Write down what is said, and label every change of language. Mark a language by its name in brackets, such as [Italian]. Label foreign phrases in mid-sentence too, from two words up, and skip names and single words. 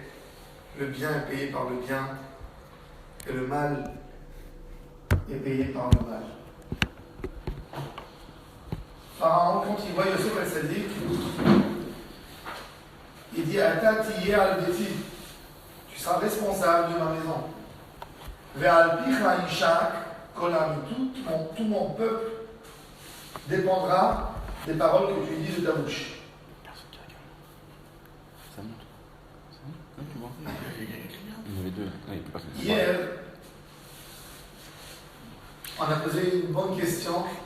[French] Le bien est payé par le bien et le mal est payé par le mal. Pharaon, quand il voit Yosef al-Sadiq, il dit [Hebrew] אתה תהיה על ביתי, [French] tu seras responsable de ma maison. [Hebrew] ועל פיך ישק כל עמי, [French] tout mon peuple dépendra des paroles que tu dis de ta bouche. Il y avait deux. Non, il peut pas faire. Hier, on a posé une bonne question.